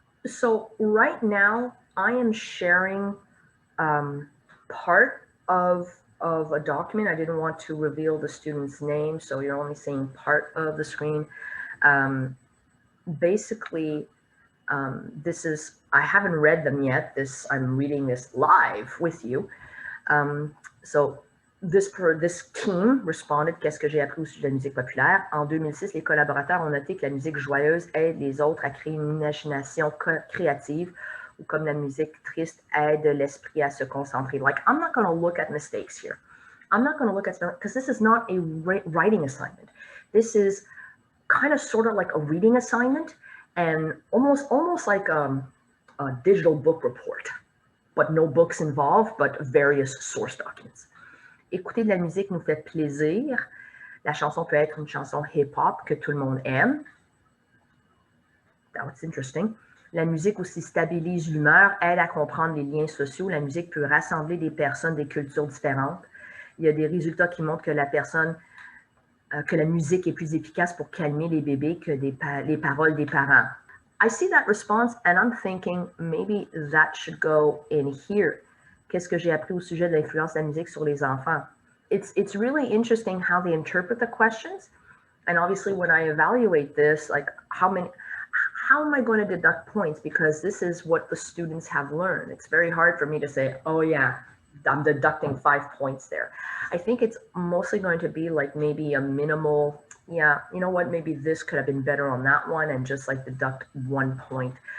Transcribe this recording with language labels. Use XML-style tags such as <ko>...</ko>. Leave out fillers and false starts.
<en>So right now I am sharing part of a document. I didn't want to reveal the student's name, so you're only seeing part of the screen. Basically, this is, I haven't read them yet. I'm reading this live with you. So this team responded:</en> <fr>qu'est-ce que j'ai appris au sujet de la musique populaire? En 2006, les collaborateurs ont noté que la musique joyeuse aide les autres à créer une imagination créative, ou comme la musique triste aide l'esprit à se concentrer.</fr> <en>Like, I'm not going to look at mistakes here. I'm not going to look at, because this is not a writing assignment. This is kind of sort of like a reading assignment, and almost like a digital book report, but no books involved, but various source documents.</en> <fr>Écouter de la musique nous fait plaisir. La chanson peut être une chanson hip-hop que tout le monde aime.</fr> <en>That's interesting.</en> <fr>La musique aussi stabilise l'humeur, aide à comprendre les liens sociaux. La musique peut rassembler des personnes des cultures différentes. Il y a des résultats qui montrent que la musique est plus efficace pour calmer les bébés que les paroles des parents.</fr> <en>I see that response and I'm thinking maybe that should go in here.</en> <fr>Qu'est-ce que j'ai appris au sujet de l'influence de la musique sur les enfants?</fr> <en>It's really interesting how they interpret the questions. And obviously when I evaluate this, like how am I going to deduct points? Because this is what the students have learned. It's very hard for me to say, oh yeah, I'm deducting 5 points there. I think it's mostly going to be like maybe a minimal, yeah, you know what, maybe this could have been better on that one, and just like deduct 1 point.</en>